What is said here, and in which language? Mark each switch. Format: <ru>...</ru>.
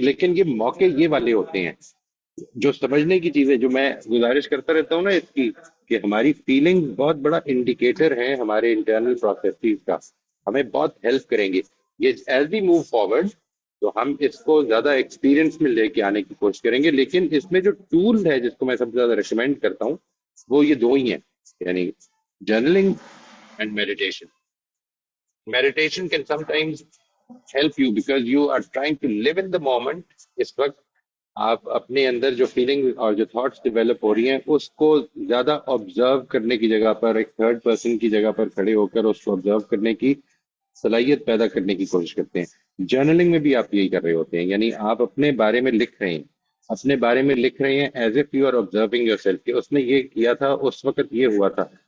<ur>لیکن یہ موقع یہ والے ہوتے ہیں جو سمجھنے کی چیزیں، جو میں گزارش کرتا رہتا ہوں نا اس کی، کہ ہماری فیلنگ بہت بڑا انڈیکیٹر ہے ہمارے انٹرنل پروسیسز کا، ہمیں بہت ہیلپ کریں گے یہ.</ur> <en>as we move forward</en> <ur>تو ہم اس کو زیادہ ایکسپیرینس میں لے کے آنے کی کوشش کریں گے. لیکن اس میں جو ٹول ہے جس کو میں سب سے زیادہ ریکمینڈ کرتا ہوں وہ یہ 2 ہی ہیں، یعنی journaling and meditation.</ur> <en>Meditation can sometimes help you because you are trying to live in the moment.</en> <ur>اس وقت آپ اپنے اندر جو فیلنگ اور جو تھاٹس ڈیولپ ہو رہی ہیں اس کو زیادہ آبزرو کرنے کی جگہ پر ایک تھرڈ پرسن کی جگہ پر کھڑے ہو کر اس کو آبزرو کرنے کی صلاحیت پیدا کرنے کی کوشش کرتے ہیں. جرنلنگ میں بھی آپ یہی کر رہے ہوتے ہیں، یعنی آپ اپنے بارے میں لکھ رہے ہیں، اپنے بارے میں لکھ رہے ہیں</ur> <en>as if you are observing yourself,</en> <ur>کہ اس نے یہ کیا تھا، اس وقت یہ ہوا تھا.</ur>